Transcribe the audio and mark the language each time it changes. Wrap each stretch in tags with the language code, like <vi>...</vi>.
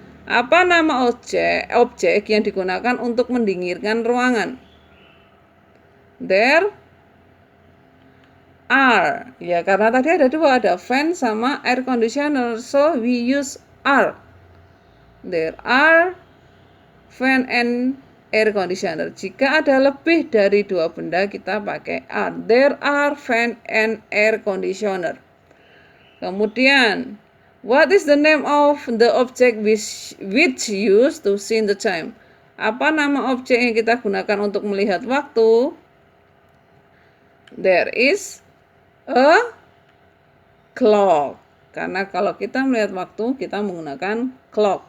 <id>Apa nama objek yang digunakan untuk mendinginkan ruangan?</id> <en>There are,</en> <id>ya karena tadi ada 2, ada fan sama air conditioner,</id> <en>so we use are. There are fan and air conditioner.</en> <id>Jika ada lebih dari 2 benda, kita pakai are.</id> <en>There are fan and air conditioner. Kemudian, what is the name of the object which used to see the time?</en> <id>Apa nama objek yang kita gunakan untuk melihat waktu?</id> <en>There is a clock.</en> <id>Karena kalau kita melihat waktu, kita menggunakan clock.</id>